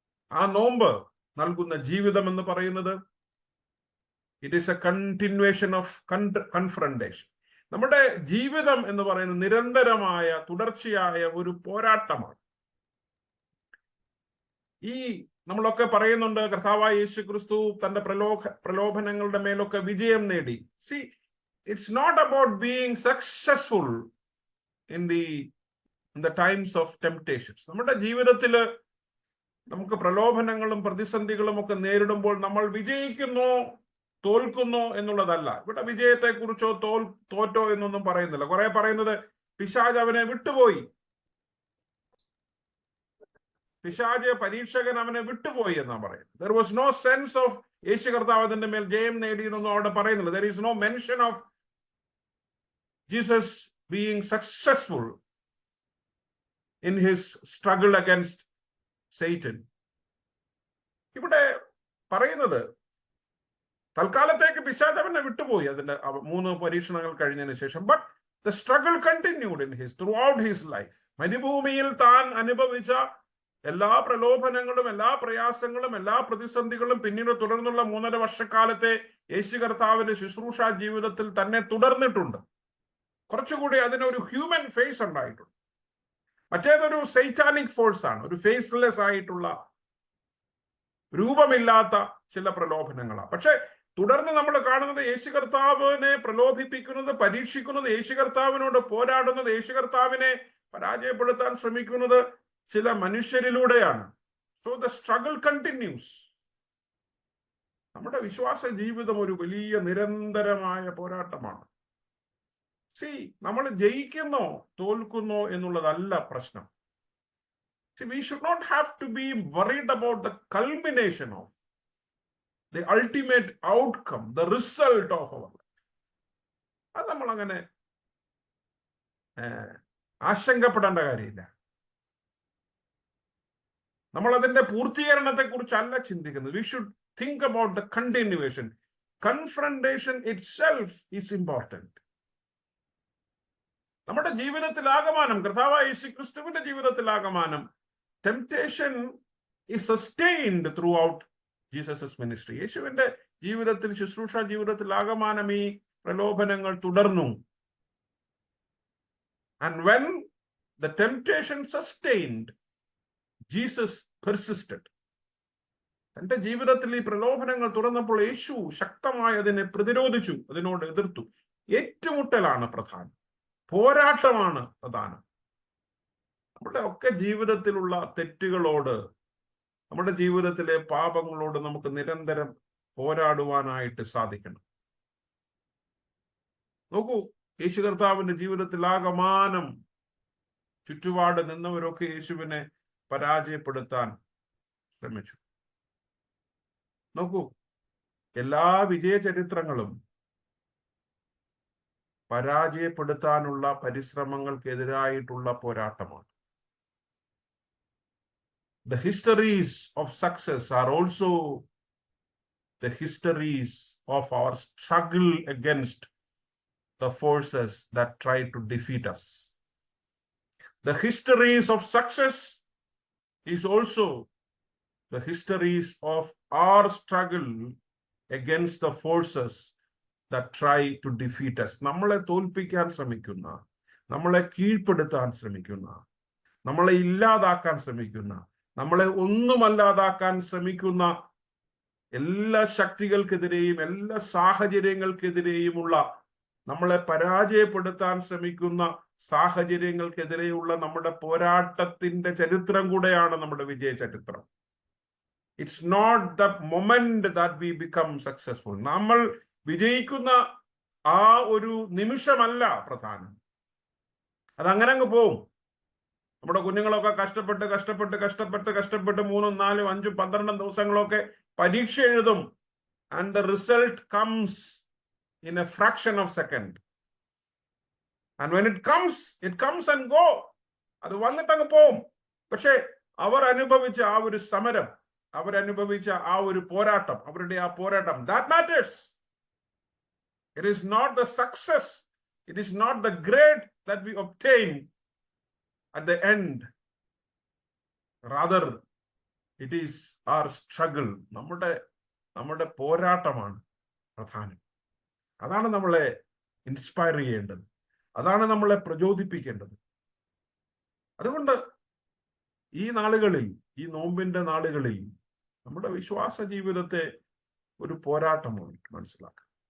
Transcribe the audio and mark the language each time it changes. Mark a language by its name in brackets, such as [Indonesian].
[Malayalam] ആ നോമ്പ് നൽകുന്ന ജീവിതം എന്ന് പറയുന്നത്, [English] It is a continuation of confrontation. [Malayalam] നമ്മുടെ ജീവിതം എന്ന് പറയുന്നത് നിരന്തരമായ, തുടർച്ചയായ ഒരു പോരാട്ടമാണ്. ഈ നമ്മളൊക്കെ പറയുന്നുണ്ട്, കർത്താവായ യേശു ക്രിസ്തു തന്റെ പ്രലോഭനങ്ങളുടെ മേലൊക്കെ വിജയം നേടി. [English] See, it's not about being successful in the in the times of temptations. [Malayalam] നമ്മുടെ ജീവിതത്തിൽ നമുക്ക് പ്രലോഭനങ്ങളും പ്രതിസന്ധികളും ഒക്കെ നേരിടുമ്പോൾ നമ്മൾ വിജയിക്കുന്നോ തോൽക്കുന്നോ എന്നുള്ളതല്ല. ഇവിടെ വിജയത്തെ കുറിച്ചോ തോറ്റോ എന്നൊന്നും പറയുന്നില്ല. കുറെ പറയുന്നത് പിശാച് അവനെ വിട്ടുപോയി, പിശാച് പരീക്ഷകൻ അവനെ വിട്ടുപോയി എന്നാ പറയുന്നത്. [English] There was no sense of [Malayalam] യേശു കർത്താവ് അതിന്റെ മേൽ ജയം നേടി എന്നൊന്നും അവിടെ പറയുന്നില്ല. [English] There is no mention of Jesus being successful in his struggle against Satan. [Malayalam] ഇവിടെ പറയുന്നത് തൽക്കാലത്തേക്ക് പിശാച് അവനെ വിട്ടുപോയി അതിന്റെ 3 പരീക്ഷണങ്ങൾ കഴിഞ്ഞതിന് ശേഷം. [English] But the struggle continued in his throughout his life. [Malayalam] മരുഭൂമിയിൽ താൻ അനുഭവിച്ച എല്ലാ പ്രലോഭനങ്ങളും എല്ലാ പ്രയാസങ്ങളും എല്ലാ പ്രതിസന്ധികളും പിന്നീട് തുടർന്നുള്ള 3.5 വർഷക്കാലത്തെ യേശു കർത്താവിന്റെ ശുശ്രൂഷ ജീവിതത്തിൽ തന്നെ തുടർന്നിട്ടുണ്ട്. കുറച്ചുകൂടി അതിനൊരു ഹ്യൂമൻ ഫേസ് ഉണ്ടായിട്ടുണ്ട്. മറ്റേതൊരു സൈറ്റാനിക് ഫോഴ്സ് ആണ്, ഒരു ഫേസ്ലെസ് ആയിട്ടുള്ള രൂപമില്ലാത്ത ചില പ്രലോഭനങ്ങളാണ്. പക്ഷെ തുടർന്ന് നമ്മൾ കാണുന്നത് യേശു കർത്താവിനെ പ്രലോഭിപ്പിക്കുന്നത്, പരീക്ഷിക്കുന്നത്, യേശു കർത്താവിനോട് പോരാടുന്നത്, യേശു കർത്താവിനെ പരാജയപ്പെടുത്താൻ ശ്രമിക്കുന്നത് ചില മനുഷ്യരിലൂടെയാണ്. [English] So the struggle continues. [Malayalam] നമ്മുടെ വിശ്വാസ ജീവിതം ഒരു വലിയ നിരന്തരമായ പോരാട്ടമാണ്. നമ്മൾ ജയിക്കുന്നോ തോൽക്കുന്നോ എന്നുള്ളതല്ല പ്രശ്നം. [English] We should not have to be worried about the culmination of the ultimate outcome, the result of our life. [Malayalam] അത് നമ്മൾ അങ്ങനെ ആശങ്കപ്പെടേണ്ട കാര്യമില്ല. നമ്മൾ അതിന്റെ പൂർത്തീകരണത്തെ കുറിച്ചല്ല ചിന്തിക്കുന്നത്. [English] We should think about the continuation. Confrontation itself is important. [Malayalam] നമ്മുടെ ജീവിതത്തിലാകമാനം, കർത്താവായ യേശുക്രിസ്തുവിന്റെ ജീവിതത്തിലാകമാനം, [English] temptation is sustained throughout Jesus' ministry. [Malayalam] യേശുവിന്റെ ജീവിതത്തിൽ, ശുശ്രൂഷ ജീവിതത്തിലാകമാനം ഈ പ്രലോഭനങ്ങൾ തുടർന്നു. [English] And when the temptation sustained, Jesus persisted. [Malayalam] തന്റെ ജീവിതത്തിൽ ഈ പ്രലോഭനങ്ങൾ തുറന്നപ്പോൾ യേശു ശക്തമായി അതിനെ പ്രതിരോധിച്ചു, അതിനോട് എതിർത്തു. ഏറ്റുമുട്ടലാണ് പ്രധാനം, പോരാട്ടമാണ് പ്രധാനം. നമ്മുടെ ഒക്കെ ജീവിതത്തിലുള്ള തെറ്റുകളോട്, നമ്മുടെ ജീവിതത്തിലെ പാപങ്ങളോട് നമുക്ക് നിരന്തരം പോരാടുവാനായിട്ട് സാധിക്കണം. നോക്കൂ, യേശു കർത്താവിന്റെ ജീവിതത്തിലാകമാനം ചുറ്റുപാട് നിന്നവരൊക്കെ യേശുവിനെ പരാജയപ്പെടുത്താൻ ശ്രമിച്ചു. നോക്കൂ, എല്ലാ വിജയ ചരിത്രങ്ങളും പരാജയപ്പെടുത്താനുള്ള പരിശ്രമങ്ങൾക്കെതിരായിട്ടുള്ള പോരാട്ടമാണ്. [English] The histories of success are also the histories of our struggle against the forces that try to defeat us. The histories of success is also the histories of our struggle against the forces that try to defeat us. [Malayalam] നമ്മളെ തോൽപ്പിക്കാൻ ശ്രമിക്കുന്ന, നമ്മളെ കീഴ്പ്പെടുത്താൻ ശ്രമിക്കുന്ന, നമ്മളെ ഇല്ലാതാക്കാൻ ശ്രമിക്കുന്ന, നമ്മളെ ഒന്നുമല്ലാതാക്കാൻ ശ്രമിക്കുന്ന എല്ലാ ശക്തികൾക്കെതിരെയും എല്ലാ സാഹചര്യങ്ങൾക്കെതിരെയുമുള്ള, നമ്മളെ പരാജയപ്പെടുത്താൻ ശ്രമിക്കുന്ന സാഹചര്യങ്ങൾക്കെതിരെയുള്ള നമ്മുടെ പോരാട്ടത്തിന്റെ ചരിത്രം കൂടെയാണ് നമ്മുടെ വിജയ ചരിത്രം. [English] It's not the moment that we become successful. [Malayalam] നമ്മൾ വിജയിക്കുന്ന ആ ഒരു നിമിഷമല്ല പ്രധാനം, അതങ്ങനെ അങ്ങ് പോവും. നമ്മുടെ കുഞ്ഞുങ്ങളൊക്കെ കഷ്ടപ്പെട്ട് 3, 4, 5, 12 ദിവസങ്ങളൊക്കെ പരീക്ഷ എഴുതും. [English] And the result comes in a fraction of second. And when it comes and go. [Malayalam] അത് വന്നിട്ടങ്ങ് പോവും. പക്ഷെ അവർ അനുഭവിച്ച ആ ഒരു സമരം, അവരനുഭവിച്ച ആ ഒരു പോരാട്ടം, അവരുടെ ആ പോരാട്ടം, [English] that matters. It is not the success, it is not the grade that we obtain at the end. Rather, it is our struggle. [Malayalam] നമ്മുടെ പോരാട്ടമാണ് പ്രധാനം. അതാണ് നമ്മളെ ഇൻസ്പയർ ചെയ്യേണ്ടത്, അതാണ് നമ്മളെ പ്രചോദിപ്പിക്കേണ്ടത്. അതുകൊണ്ട് ഈ നാളുകളിൽ, ഈ നോമ്പിന്റെ നാളുകളിൽ നമ്മുടെ വിശ്വാസ ജീവിതത്തെ ഒരു പോരാട്ടമായിട്ട് മനസ്സിലാക്കുക.